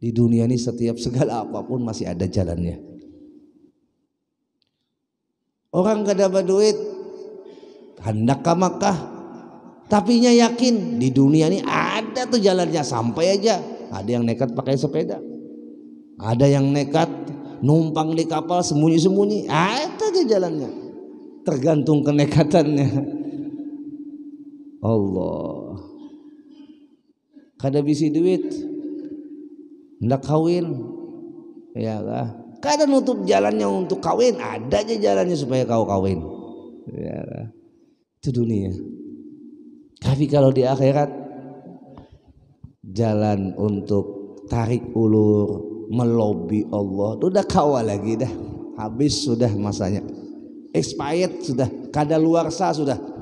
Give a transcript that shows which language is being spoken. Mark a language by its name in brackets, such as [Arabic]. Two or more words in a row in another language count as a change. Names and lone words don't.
[Indonesian] Di dunia ini setiap segala apapun masih ada jalannya. Orang gak dapat duit hendak ke Makkah, tapi nya yakin di dunia ini ada tuh jalannya sampai aja. Ada yang nekat pakai sepeda, ada yang nekat numpang di kapal sembunyi-sembunyi, ada aja jalannya. Tergantung kenekatannya. Allah. [Banjar] Kada bisi duit hendak kawin, ya lah. Kada nutup jalannya untuk kawin, ada aja jalannya supaya kau kawin, [Indonesian] ya lah. Itu dunia. Tapi kalau di akhirat, jalan untuk tarik ulur, melobi Allah, udah kawal lagi dah, habis sudah masanya, expired sudah, kadaluarsa sudah.